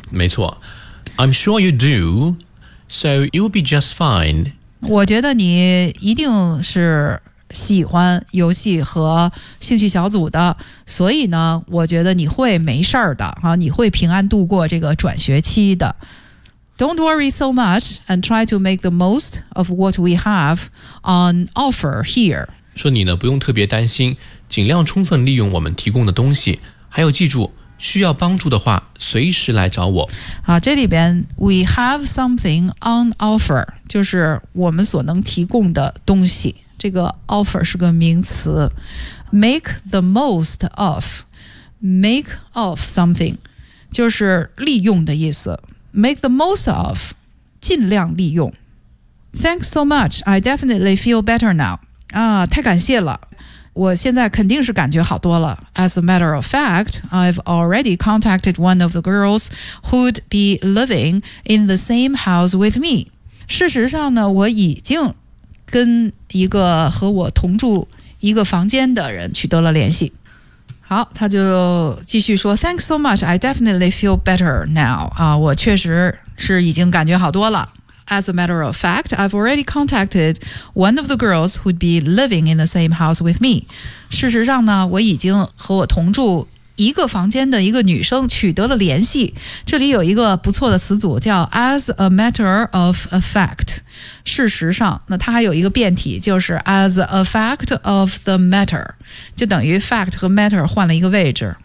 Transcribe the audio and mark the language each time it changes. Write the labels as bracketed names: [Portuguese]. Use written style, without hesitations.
[Chinese] 没错 [English] ，I'm sure you do， so you'll be just fine。 [Chinese] 我觉得你一定是喜欢游戏和兴趣小组的，所以呢，我觉得你会没事儿的啊，你会平安度过这个转学期的。 [English] Don't worry so much and try to make the most of what we have on offer here。 [Chinese] 说你呢，不用特别担心，尽量充分利用我们提供的东西。还有，记住，需要帮助的话，随时来找我。啊，这里边 [English] we have something on offer， [Chinese] 就是我们所能提供的东西。这个 offer 是个名词 ， [English] make the most of， make of something， [Chinese] 就是利用的意思。 [English] make the most of， [Chinese] 尽量利用。 [English] Thanks so much. I definitely feel better now. [Chinese] 啊，太感谢了。我现在肯定是感觉好多了。 [English] As a matter of fact, I've already contacted one of the girls who'd be living in the same house with me. [Chinese] 事实上呢，我已经跟一个和我同住一个房间的人取得了联系。好，他就继续说 , [English] Thanks so much, I definitely feel better now. [Chinese] 啊，我确实是已经感觉好多了。 [English] As a matter of fact, I've already contacted one of the girls who'd be living in the same house with me. [Chinese] 事实上呢，我已经和我同住一个房间的一个女生取得了联系。这里有一个不错的词组叫 as a matter of a fact。事实上，那它还有一个变体，就是 [English] as a fact of the matter， [Chinese] 就等于 fact 和 matter 换了一个位置。